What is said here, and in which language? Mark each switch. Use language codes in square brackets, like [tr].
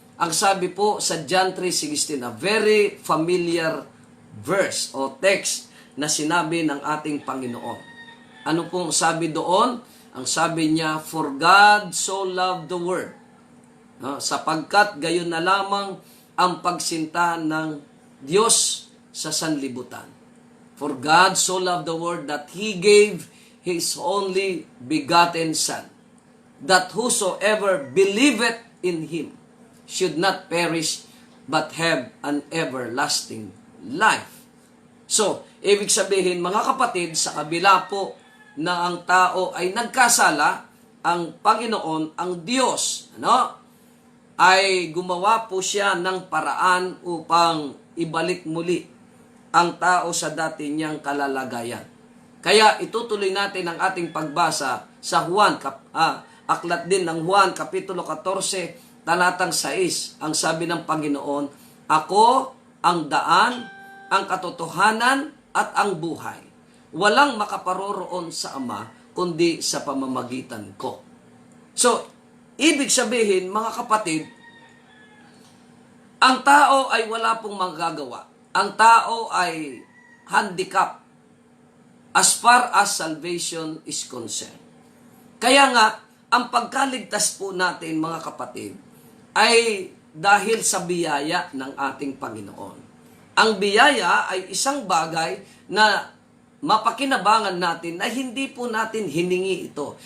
[tl] Ang sabi po sa John 3:16, [en] a very familiar verse [tl] o text na sinabi ng ating Panginoon. Ano pong sabi doon? Ang sabi niya, [en] for God so loved the world, [tl] no? Sapagkat gayon na lamang ang pagsinta ng Diyos sa sanlibutan. [en] For God so loved the world that He gave His only begotten Son, that whosoever believeth in Him should not perish, but have an everlasting life. [tl] So, ibig sabihin, mga kapatid, sa kabila po na ang tao ay nagkasala, ang Panginoon, ang Diyos, ay gumawa po siya ng paraan upang ibalik muli ang tao sa dati niyang kalalagayan. Kaya itutuloy natin ang ating pagbasa sa Juan, aklat din ng Juan, Kapitulo 14, talatang 6. Ang sabi ng Panginoon, ako ang daan, ang katotohanan, at ang buhay. Walang makaparoroon sa Ama, kundi sa pamamagitan ko. So, ibig sabihin, mga kapatid, ang tao ay wala pong magagawa. Ang tao ay [en] handicap as far as salvation is concerned. [tl] Kaya nga, ang pagkaligtas po natin, mga kapatid, ay dahil sa biyaya ng ating Panginoon. Ang biyaya ay isang bagay na mapakinabangan natin na hindi po natin hiningi ito.